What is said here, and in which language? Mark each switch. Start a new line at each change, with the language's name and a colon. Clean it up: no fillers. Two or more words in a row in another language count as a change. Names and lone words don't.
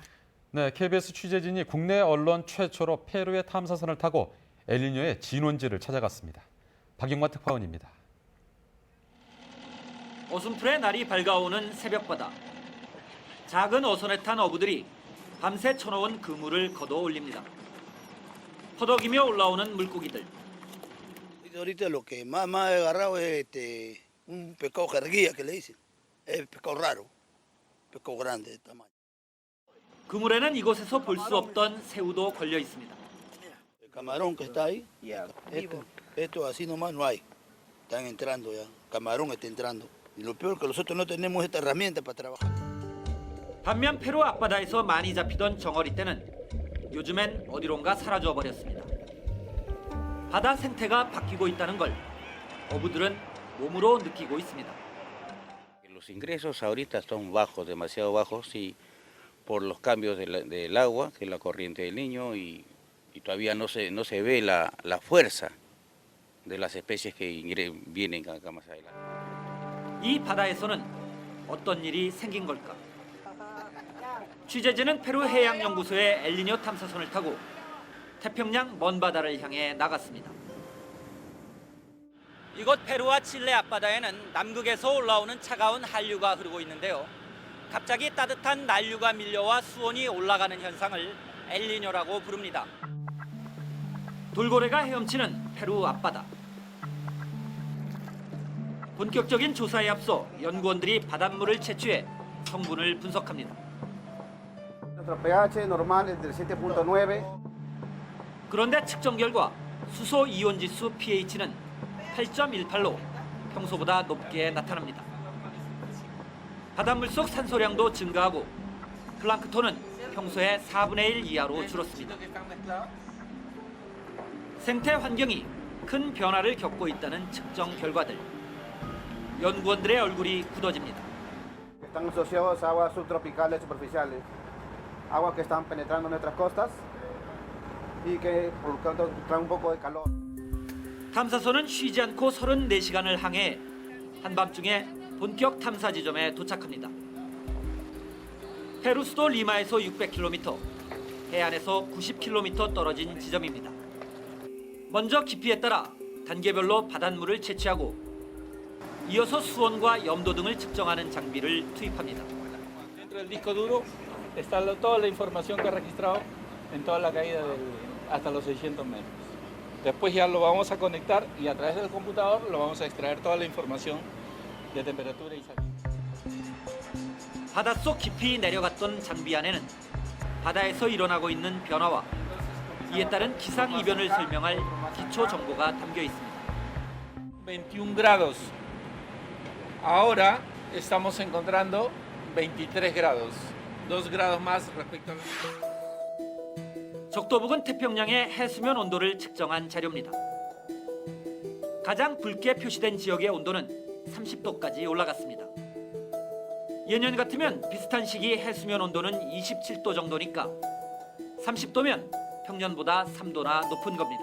Korean: 네, KBS 취재진이 국내 언론 최초로 페루의 탐사선을 타고 엘니뇨의 진원지를 찾아갔습니다. 박영만 특파원입니다. 어슴풀의 날이 밝아오는 새벽바다. 작은 어선에 탄 어부들이 밤새 쳐놓은 그물을 걷어 올립니다. 퍼덕이며 올라오는 물고기들.
Spanish: Ahorita lo que más he agarrado es un pescado carguilla que le dicen. Es pescado raro, pescado grande de tamaño.
Korean: 그물에는 이곳에서 볼 수 없던 새우도 걸려 있습니다.
Spanish: El camarón que está ahí, esto así nomás no hay. Están entrando ya, camarón está entrando. Y lo peor que nosotros no tenemos esta herramienta para trabajar.
Korean: 반면 페루 앞바다에서 많이 잡히던 정어리떼는 요즘엔 어디론가 사라져 버렸습니다. 바다 생태가 바뀌고 있다는 걸 어부들은 몸으로 느끼고 있습니다.
Spanish: Los ingresos ahorita son bajos, demasiado bajos, y por los cambios del agua, que es la corriente del Niño, y todavía no se ve la fuerza de las especies que vienen acá más adelante.
Korean: 이 바다에서는 어떤 일이 생긴 걸까? 취재진은 페루 해양연구소의 엘니뇨 탐사선을 타고 태평양 먼 바다를 향해 나갔습니다. 이곳 페루와 칠레 앞바다에는 남극에서 올라오는 차가운 한류가 흐르고 있는데요. 갑자기 따뜻한 난류가 밀려와 수온이 올라가는 현상을 엘니뇨라고 부릅니다. 돌고래가 헤엄치는 페루 앞바다. 본격적인 조사에 앞서 연구원들이 바닷물을 채취해 성분을 분석합니다.
Spanish: Nuestro pH normal es del 7.9.
Korean: 그런데 측정 결과 수소 이온 지수 pH는 8.18로 평소보다 높게 나타납니다. 바닷물 속 산소량도 증가하고 플랑크톤은 평소의 4분의 1 이하로 줄었습니다. 생태 환경이 큰 변화를 겪고 있다는 측정 결과들. 연구원들의 얼굴이 굳어집니다.
Spanish: Están asociados a aguas subtropicales superficiales, aguas que están penetrando nuestras costas y que por lo tanto traen un poco de calor.
Korean: 탐사선은 쉬지 않고 34시간을 항해 한밤중에 본격 탐사 지점에 도착합니다. 페루 수도 리마에서 600km, 해안에서 90km 떨어진 지점입니다. 먼저 깊이에 따라 단계별로 바닷물을 채취하고 이어서 수온과 염도 등을 측정하는 장비를 투입합니다.
Spanish: Dentro del disco duro está toda la información que ha registrado en toda la caída hasta los 600 metros. Después ya lo vamos a conectar y a través del computador lo vamos a extraer toda la información de temperatura y salida.
Korean: 바닷속 깊이 내려갔던 장비 안에는 바다에서 일어나고 있는 변화와 이에 따른 기상 이변을 설명할 기초 정보가 담겨 있습니다.
Spanish: 21 grados. Ahora estamos encontrando 23 grados, 2 grados más respecto al...
Korean: 적도 부근 태평양의 해수면 온도를 측정한 자료입니다. 가장 붉게 표시된 지역의 온도는 30도까지 올라갔습니다. 예년 같으면 비슷한 시기 해수면 온도는 27도 정도니까 30도면 평년보다 3도나 높은 겁니다.